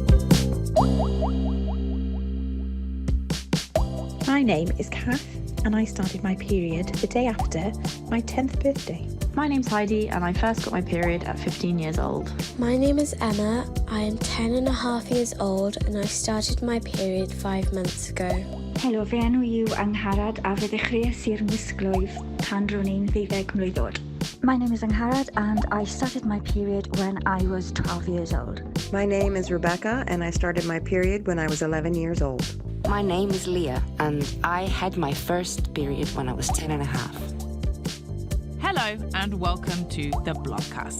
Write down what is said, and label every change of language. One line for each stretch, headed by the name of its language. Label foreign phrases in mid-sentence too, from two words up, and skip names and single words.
English: My name is Kath, and I started my period the day after my 10th birthday. My name's Heidi, and I first got my period at 15 years old. My name is Emma. I am 10 and a half years old, and I started my period 5 months ago.
Welsh: Helo, fy enw yw Angharad a fe ddechreuais i'r misglwyf pan ro'n i'n 12 mlwydd oed.
English: My name is Angharad and I started my period when I was 12 years old. My name is Rebecca and I started my period when I was 11 years old. My name is Leah and I had my first period when I was 10 and a half. Hello and welcome to the Blobcast.